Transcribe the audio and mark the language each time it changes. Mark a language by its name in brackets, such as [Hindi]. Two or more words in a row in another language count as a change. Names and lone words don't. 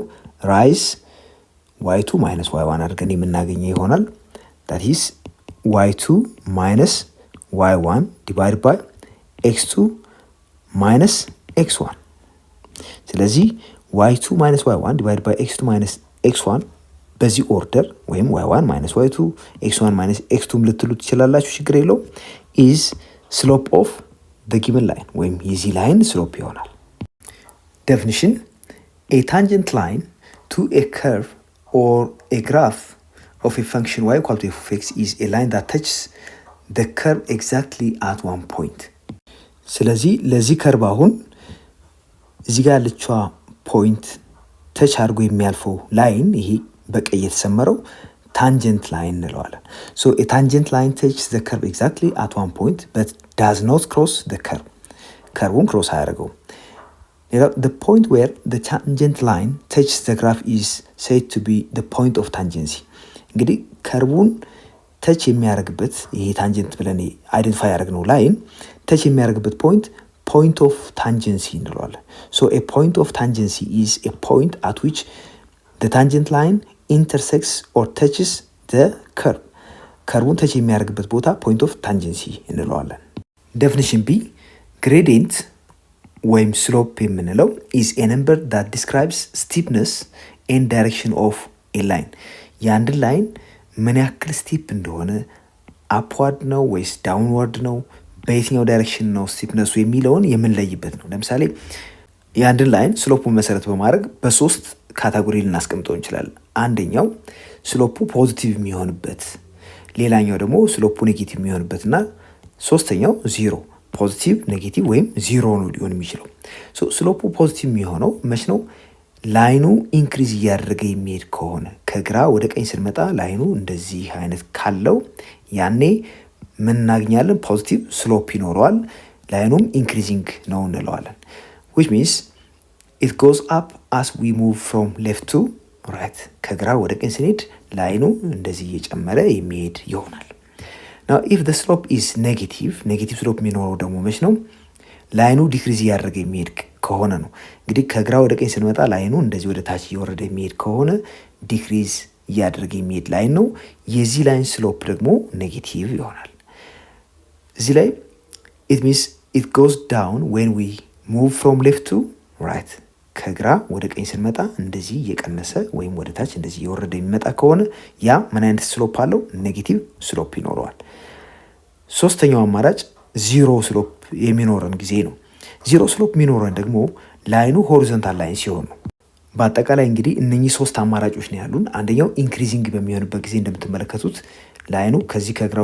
[English] rise y2 minus y1 [Amharic] አድርገን የምናገኘው ይሆናል። [English] that is y2 minus y1 divided by x2 minus x1። [Amharic] ስለዚህ y2 ማይነስ y1 [English] divided by x2 minus x1 [Amharic] በዚህ ኦርደር ወይም y1 ማይነስ y2 x1 ማይነስ x2 ልትሉ ትችላላችሁ፣ ችግር የለው። [English] is slope of the given line [Amharic] ወይም የዚህ ላይን ስሎፕ ይሆናል። [English] definition a tangent line to a curve or a graph of a function y equal to f of x is a line that touches the curve exactly at one point። [Amharic] ስለዚህ ለዚህ ከርቭ አሁን እዚህ ጋር ያለችዋ ፖይንት ተች አድርጎ የሚያልፈው ላይን ይሄ በቀይ የተሰመረው [English] tangent line [Amharic] እንለዋለን። [English] ሶ a tangent line touches the curve exactly at one point but does not cross the curve። [Amharic] ከርቡን ክሮስ አያደርገውም። [English] The point where the tangent line touches the graph is said to be the point of tangency። [Amharic] እንግዲህ ከርቡን ተች የሚያደርግበት [English] ይሄ ታንጀንት ብለን አይደንቲፋይ ያደረግነው ላይን ተች የሚያደርግበት point of tangency [Amharic] እንለዋለን። [English] So a point of tangency is a point at which the tangent line intersects or touches the curve። [Amharic] ከርቡን ተች የሚያደርግበት ቦታ [English] point of tangency [Amharic] እንለዋለን። [English] Definition B gradient [Amharic] ወይም ስሎፕ የምንለው [English] is a number that describes steepness and direction of a line። [Amharic] የአንድ ላይን ምን ያክል ስቲፕ እንደሆነ አፕዋርድ ነው ወይስ ዳውንዋርድ ነው፣ በየትኛው ዳይሬክሽን ነው ስቲፕነሱ የሚለውን የምንለይበት ነው። ለምሳሌ የአንድን ላይን ስሎፑን መሰረት በማድረግ በሶስት ካታጎሪ ልናስቀምጠው እንችላለን። አንደኛው ስሎፑ ፖዚቲቭ የሚሆንበት፣ ሌላኛው ደግሞ ስሎፑ ኔጌቲቭ የሚሆንበት እና ሶስተኛው [English] zero positive negative [Amharic] ወይም ዚሮ ነው ሊሆን የሚችለው። ስሎፑ ፖዚቲቭ የሚሆነው መች ነው? ላይኑ ኢንክሪዝ እያደረገ የሚሄድ ከሆነ ከግራ ወደ ቀኝ ስንመጣ ላይኑ እንደዚህ አይነት ካለው ያኔ ምን እናገኛለን? [English] positive slope [Amharic] ይኖረዋል፣ ላይኑም ኢንክሪዚንግ ነው እንለዋለን። [English] which means it goes up as we move from left to right። [Amharic] ከግራ ወደ ቀኝ ስንሄድ ላይኑ እንደዚህ እየጨመረ የሚሄድ ይሆናል። [English] now if the slope is negative slope [Amharic] የሚኖረው ደግሞ መች ነው? ላይኑ ዲክሪዝ እያደረገ የሚሄድ ከሆነ ነው። እንግዲህ ከግራ ወደ ቀኝ ስንመጣ ላይኑ እንደዚህ ወደ ታች እየወረደ የሚሄድ ከሆነ ዲክሪዝ እያደረገ የሚሄድ ላይን ነው። የዚህ ላይን ስሎፕ ደግሞ ኔጌቲቭ ይሆናል። እዚህ ላይ [English] it means it goes down when we move from left to right። [Amharic] ከግራ ወደ ቀኝ ስንመጣ እንደዚህ እየቀነሰ ወይም ወደ ታች እንደዚህ እየወረደ የሚመጣ ከሆነ ያ ምን አይነት ስሎፕ አለው? [English] negative slope [Amharic] ይኖረዋል። ሶስተኛው አማራጭ [English] zero slope [Amharic] የሚኖረን ጊዜ ነው። [English] zero slope [Amharic] የሚኖረን ደግሞ ላይኑ [English] horizontal line [Amharic] ሲሆን ነው። በአጠቃላይ እንግዲህ እነኚህ ሶስት አማራጮች ነው ያሉን። አንደኛው ኢንክሪዚንግ በሚሆንበት ጊዜ እንደምትመለከቱት ላይኑ ከዚህ ከግራ